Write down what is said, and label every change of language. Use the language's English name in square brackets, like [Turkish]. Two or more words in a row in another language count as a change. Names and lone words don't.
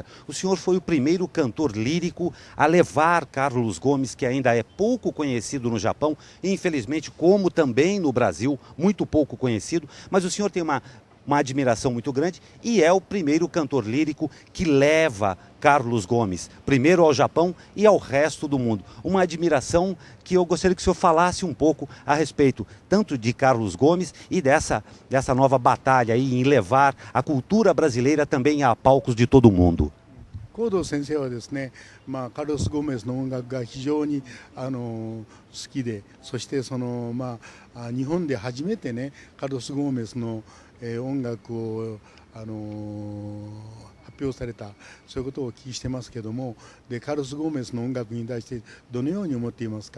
[Portuguese] O senhor foi o primeiro cantor lírico a levar Carlos Gomes, que ainda é pouco conhecido no Japão, e infelizmente, como também no Brasil, muito pouco conhecido, mas o senhor tem uma admiração muito grande e é o primeiro cantor lírico que leva Carlos Gomes, primeiro ao Japão e ao resto do mundo. Uma admiração que eu gostaria que o senhor falasse um pouco a respeito, tanto de Carlos Gomes e dessa nova batalha aí em levar a cultura brasileira também a palcos de todo o mundo. [Japanese] 高藤先生はですね、カルロス・ゴメスの音楽が非常に好きで、そして日本で初めてねカルロス・ゴメスの音楽を発表された、そういうことをお聞きしてますけども、でカルロス・ゴメスの音楽に対してどのように思っていますか。